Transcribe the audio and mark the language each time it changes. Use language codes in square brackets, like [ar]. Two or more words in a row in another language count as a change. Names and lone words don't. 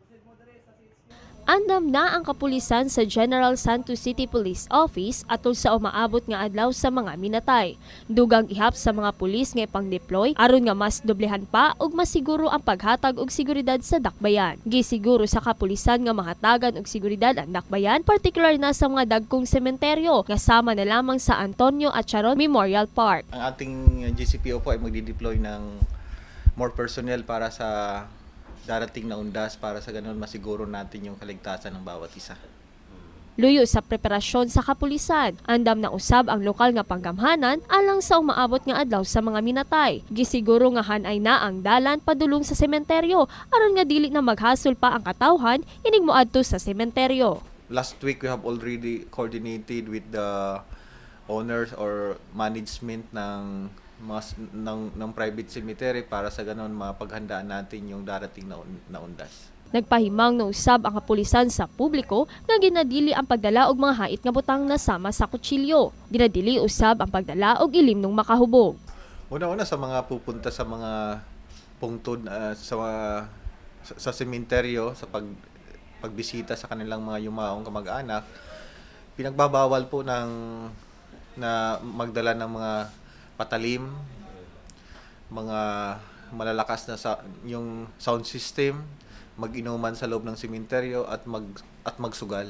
[ceb] Andam na ang kapulisan sa General Santos City Police Office atol sa umaabot nga adlaw sa mga minatay. Dugang ihap sa mga pulis nga ipang-deploy aron nga mas doblehan pa ug masiguro ang paghatag og seguridad sa dakbayan. Gisiguro sa kapulisan nga mahatagan og seguridad ang dakbayan, partikular na sa mga dagkong sementeryo nga sama na lamang sa Antonio at Charon Memorial Park. [tl] Ang ating GCPO po ay magdi-deploy ng [en] more personnel [tl] para sa darating na undas para sa ganun masiguro natin yung kaligtasan ng bawat isa. [ceb] Luyo sa preparasyon sa kapulisan, andam na usab ang lokal nga panggamhanan alang sa umaabot nga adlaw sa mga minatay. Gisiguro nga hanay na ang dalan padulong sa sementeryo aron nga dili na maghasol pa ang katawhan inig moadto sa sementeryo. [en] Last week we have already coordinated with the owners or management ng private cemetery [tl] para sa ganon mapaghandaan natin yung darating na undas. [ceb] Nagpahimang na usab ang kapulisan sa publiko nga ginadili ang pagdala og mga hait nga butang na sama sa kutsilyo. Ginadili usab ang pagdala og ilim nung makahubog. [tl] Una-una sa mga pupunta sa mga pungtod sa sementeryo sa pagbisita sa kanilang mga yumaong kamag-anak, pinagbabawal po na magdala ng mga patalim, mga malalakas na yung [en] sound system, [tl] mag-inuman sa loob ng sementeryo at magsugal.